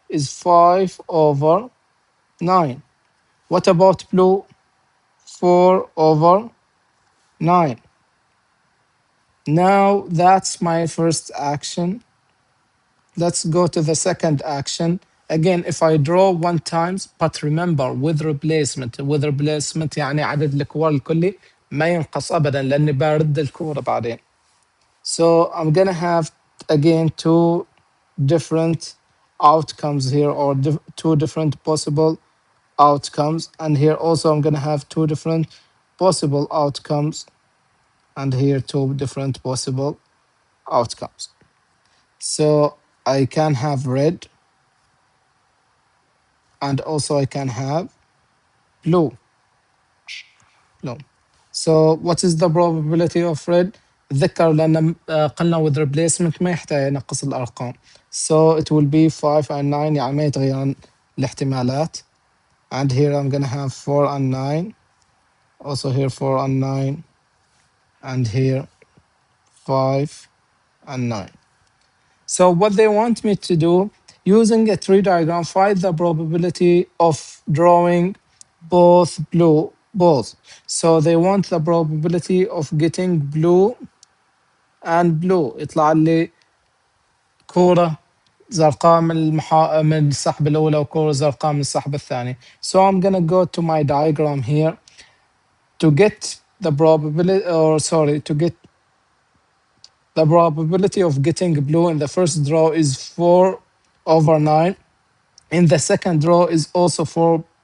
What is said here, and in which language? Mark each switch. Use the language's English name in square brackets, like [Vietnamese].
[English] Is 5 over 9. What about blue? 4 over 9. Now that's my first action. Let's go to the second action. Again, if I draw one times, but remember with replacement [Arabic] يعني عدد الكور الكلي ما ينقص أبدا لأني برد الكورة بعدين. [English] So I'm gonna have again two different outcomes here or two different possible outcomes, and here also I'm gonna have two different possible outcomes, and here two different possible outcomes. So I can have red and also I can have blue. Blue. So what is the probability of red? [Arabic] ذكر لأن قلنا [English] with replacement [Arabic] ما يحتاج ينقص الأرقام. [English] So it will be 5 and 9 [Arabic] يعني ما يتغيرن الاحتمالات. [English] And here I'm gonna have 4 and 9. Also here 4 and 9. And here 5 and 9. So what they want me to do, using a tree diagram, find the probability of drawing both blue balls. So they want the probability of getting blue and blue. [Arabic] يطلع لي كورة زرقاء من السحب الأولى وكورة زرقاء من السحب الثاني. [English] So I'm gonna go to my diagram here to get the probability, or sorry, to get the probability of getting blue in the first draw is 4 over 9. In the second draw is also 4